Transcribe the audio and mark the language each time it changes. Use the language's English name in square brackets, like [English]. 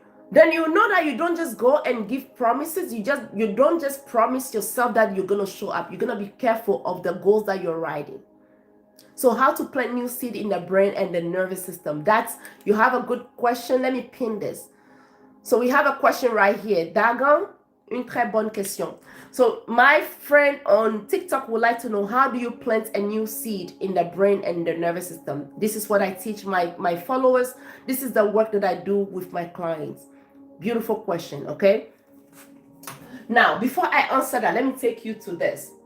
[English] Then you know that you don't just go and give promises. You don't just promise yourself that you're going to show up. You're going to be careful of the goals that you're writing. So how to plant new seed in the brain and the nervous system. You have a good question. Let me pin this. So we have a question right here. [French] Dagon, une très bonne question. [English] So my friend on TikTok would like to know, how do you plant a new seed in the brain and the nervous system? This is what I teach my followers. This is the work that I do with my clients. Beautiful question, okay? Now, before I answer that, let me take you to this.